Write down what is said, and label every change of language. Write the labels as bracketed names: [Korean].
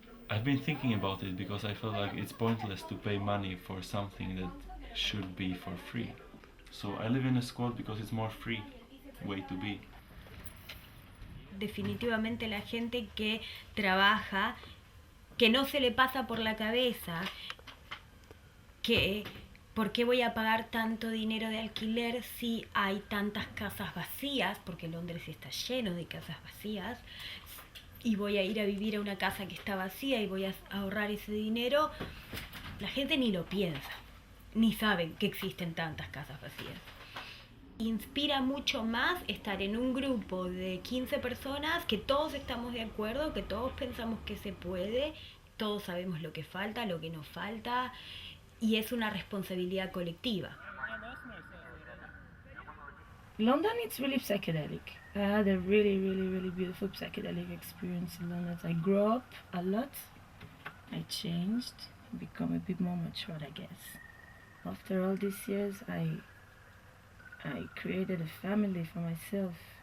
[English] I've been thinking about it because I felt like it's pointless to pay money for something that should be for free. So I live in a squat because it's more free way to be. [Spanish] Definitivamente la gente que trabaja, que no se le pasa por la cabeza que ¿por qué voy a pagar tanto dinero de alquiler si hay tantas casas vacías? Porque Londres está lleno de casas vacías. Y voy a ir a vivir a una casa que está vacía y voy a ahorrar ese dinero. La gente ni lo piensa, ni saben que existen tantas casas vacías. Inspira mucho más estar en un grupo de 15 personas que todos estamos de acuerdo, que todos pensamos que se puede, todos sabemos lo que falta, lo que nos falta, y es una responsabilidad colectiva. [English] London, it's really psychedelic. I had a really beautiful psychedelic experience in London. I grew up a lot. I changed, become a bit more mature, I guess. After all these years, I created a family for myself.